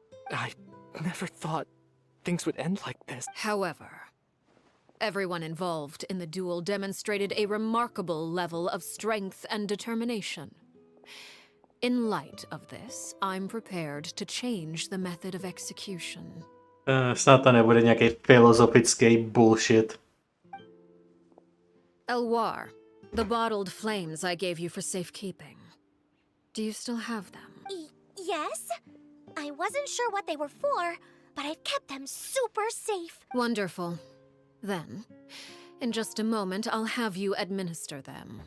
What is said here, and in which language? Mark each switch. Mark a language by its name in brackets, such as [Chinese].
[English] I never thought things would end like this. However, everyone involved in the duel demonstrated a remarkable level of strength and determination. In light of this, I'm prepared to change the method of execution. [Czech] Snad to nebude nějaký filozofický bullshit. [English] Elwar, the bottled flames I gave you for safekeeping. Do you still have them? Yes? I wasn't sure what they were for, but I've kept them super safe. Wonderful. Then, in just a moment, I'll have you administer them.